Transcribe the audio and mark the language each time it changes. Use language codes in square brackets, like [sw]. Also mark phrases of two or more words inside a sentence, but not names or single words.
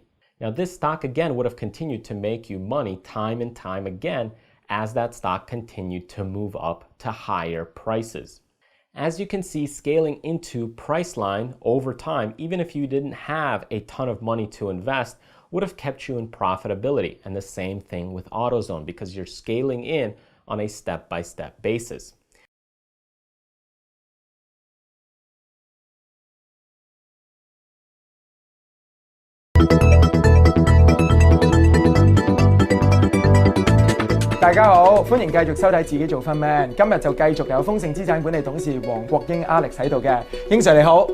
[en] Now, this stock again would have continued to make you money time and time again as that stock continued to move up to higher prices. As you can see, scaling into Priceline over time, even if you didn't have a ton of money to invest, would have kept you in profitability. And the same thing with AutoZone, because you're scaling in on a step-by-step basis. [yue] 大家好，歡迎繼續收睇自己做 Fund Man。今日就繼續有豐盛資產管理董事黃國英 Alex 喺度嘅。英 Sir 你好，